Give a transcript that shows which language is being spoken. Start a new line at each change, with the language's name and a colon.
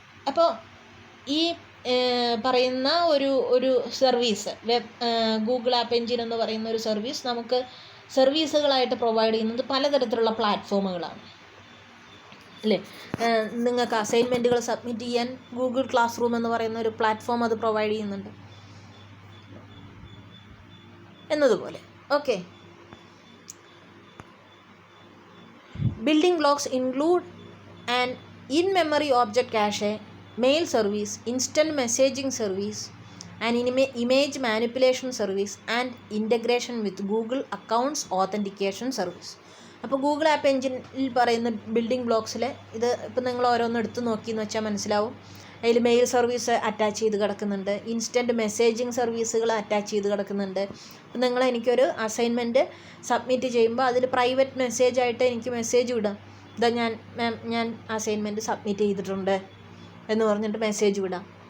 Malayalam: അപ്പോൾ ഈ പറയുന്ന ഒരു സർവീസ്, ഗൂഗിൾ ആപ്പ് എൻജിൻ എന്ന് പറയുന്ന ഒരു സർവീസ് നമുക്ക് സർവീസുകളായിട്ട് പ്രൊവൈഡ് ചെയ്യുന്നത് പലതരത്തിലുള്ള പ്ലാറ്റ്ഫോമുകളാണ് അല്ലേ. നിങ്ങൾക്ക് അസൈൻമെൻറ്റുകൾ സബ്മിറ്റ് ചെയ്യാൻ ഗൂഗിൾ ക്ലാസ് റൂം എന്ന് പറയുന്ന ഒരു പ്ലാറ്റ്ഫോം അത് പ്രൊവൈഡ് ചെയ്യുന്നുണ്ട് എന്നതുപോലെ.
English: Okay, building blocks include an in-memory object cache, mail service, instant messaging service, an image manipulation service, and integration with Google Accounts Authentication Service.
Malayalam: അപ്പോൾ ഗൂഗിൾ ആപ്പ് എൻജിനിൽ പറയുന്ന building ബ്ലോക്സിൽ ഇത് ഇപ്പം നിങ്ങൾ ഓരോന്ന് എടുത്ത് നോക്കിയെന്ന് വെച്ചാൽ മനസ്സിലാവും. അതിൽ മെയിൽ സർവീസ് അറ്റാച്ച് ചെയ്ത് കിടക്കുന്നുണ്ട്, ഇൻസ്റ്റൻറ്റ് മെസ്സേജിങ് സർവീസുകൾ അറ്റാച്ച് ചെയ്ത് കിടക്കുന്നുണ്ട്. അപ്പം എനിക്കൊരു അസൈൻമെൻറ്റ് സബ്മിറ്റ് ചെയ്യുമ്പോൾ അതിൽ പ്രൈവറ്റ് മെസ്സേജായിട്ട് എനിക്ക് മെസ്സേജ് വിടാം, ഇതാ ഞാൻ അസൈൻമെൻറ്റ് സബ്മിറ്റ് ചെയ്തിട്ടുണ്ട് എന്ന് പറഞ്ഞിട്ട് മെസ്സേജ് വിടാം.